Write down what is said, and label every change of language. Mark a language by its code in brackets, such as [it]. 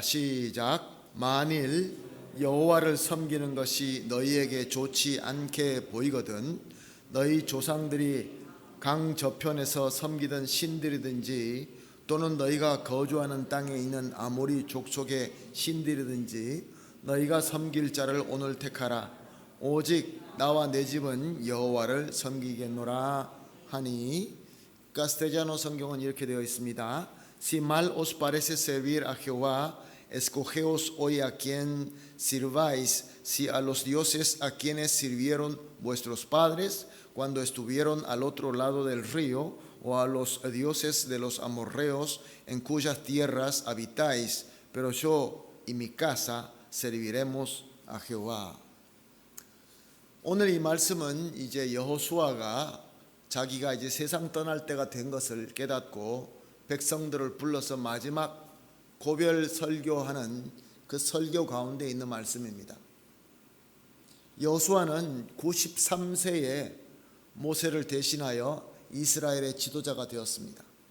[ko] 시작. 만일 여호와를 섬기는 것이 너희에게 좋지 않게 보이거든 너희 조상들이 강 저편에서 섬기던 신들이든지 또는 너희가 거주하는 땅에 있는 아모리 족속의 신들이든지 너희가 섬길 자를 오늘 택하라. 오직 나와 내 집은 여호와를 섬기겠노라 하니. 카스텔라노 성경은 이렇게 되어 있습니다. [es] Si mal os parece servir a Jehová, escogeos hoy a quien sirváis, si a los dioses a quienes sirvieron vuestros padres cuando estuvieron al otro lado del río, o a los dioses de los amorreos en cuyas tierras habitáis, pero yo y mi casa serviremos a Jehová. [ko] 오늘 이 말씀은 이제 여호수아가 자기가 이제 세상 떠날 때가 된 것을 깨닫고 백성들을 불러서 마지막 고별 설교하는 그 설교 가운데 있는 말씀입니다. 여호수아는 93세에 모세를 대신하여 이스라엘의 지도자가 되었습니다.